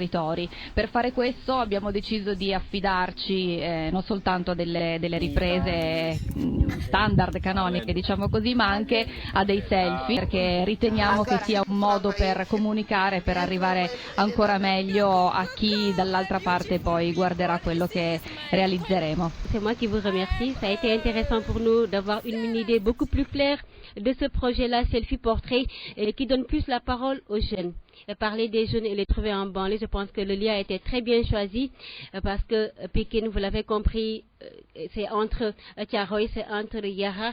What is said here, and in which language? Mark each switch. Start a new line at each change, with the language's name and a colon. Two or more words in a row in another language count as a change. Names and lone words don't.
Italian: Per fare questo abbiamo deciso di affidarci non soltanto a delle riprese standard, canoniche, diciamo così, ma anche a dei selfie, perché riteniamo che sia un modo per comunicare, per arrivare ancora meglio a chi dall'altra parte poi guarderà quello che realizzeremo.
French: C'est moi qui vous remercie. Ça a été intéressant pour nous d'avoir une idée beaucoup plus claire de ce projet-là, Selfie Portrait, qui donne plus la parole aux jeunes. Parler des jeunes et les trouver en banlieue, je pense que le lien a été très bien choisi parce que Pékin, vous l'avez compris, c'est entre Tiaroy, c'est entre Yahar.